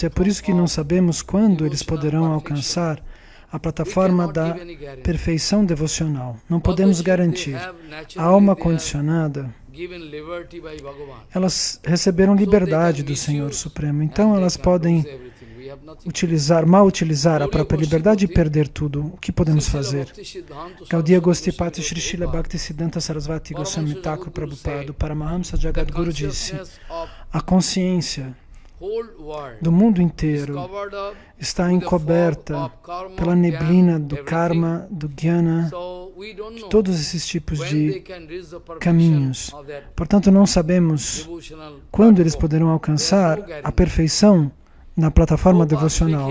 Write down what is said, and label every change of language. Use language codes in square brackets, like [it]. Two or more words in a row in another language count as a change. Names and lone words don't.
[pt] É por isso que não sabemos quando eles poderão alcançar a plataforma da perfeição devocional. Não podemos garantir. A alma condicionada, elas receberam liberdade do Senhor Supremo, então elas podem mal utilizar a própria liberdade e perder tudo. O que podemos fazer? Gaudiya Goshtipati Shri Srila Bhaktisiddhanta Sarasvati Goswami Thakur Prabhupada, Paramahamsa Jagadguru disse: a consciência do mundo inteiro está encoberta pela neblina do karma, do jnana, de todos esses tipos de caminhos. Portanto, não sabemos quando eles poderão alcançar a perfeição na plataforma devocional.